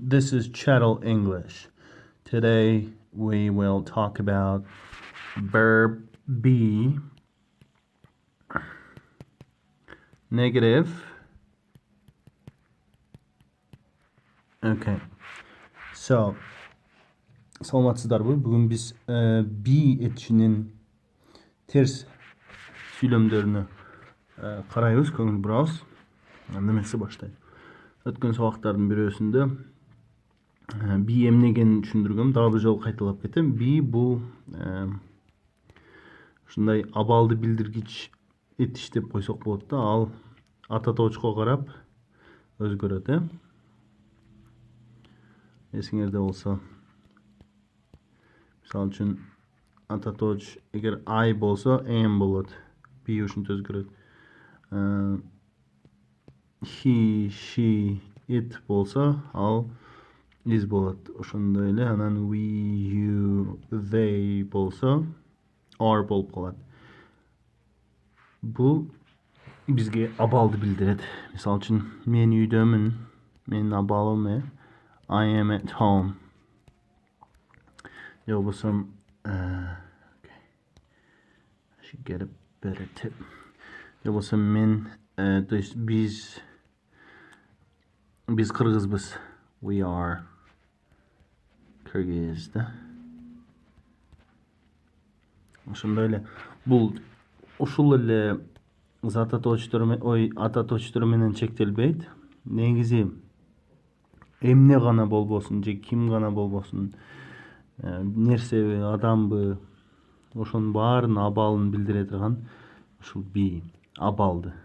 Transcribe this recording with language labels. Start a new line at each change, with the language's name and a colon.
English: This is Chattel English. Today we will talk about verb be, negative. Okay.
Kyrgyz: So, саламатсыздарбы? Бүгүн биз be этишинин терс сүйлөмдөрүнө карайбыз, көңүл бурабыз. Немесе баштайт. Өткөн сабактардын бирөөсүндө be эмнегени түшүндүргөм, дагы бир жолу кайталап кетем. Be бул ушундай абалды билдиргич этиш деп койсок болот да, ал ата тоочко карап өзгөрөт, Эсиңерде болсо, мисалы үчүн ата тооч эгер I болсо am болот. Be ушинтип өзгөрөт. He, she, it болсо ал is болот. Ошондой эле анан we, you, they болсо are болуп калат. Бул бизге абалды билдирет. Мисалы үчүн мен үйдөмүн, менин абалым
English: I am at home. Же болбосо I should get a better tip.
Kyrgyz: Же болбосо мен, то есть биз кыргызбыз.
English: We are Kyrgyz да.
Kyrgyz: Ошондой эле бул ушул эле ата тоочтор менен чектелбейт. Негизи эмне гана болбосун же ким гана болбосун, нерсеби, адамбы, ошонун баарын абалын билдире турган ушул be, абалды.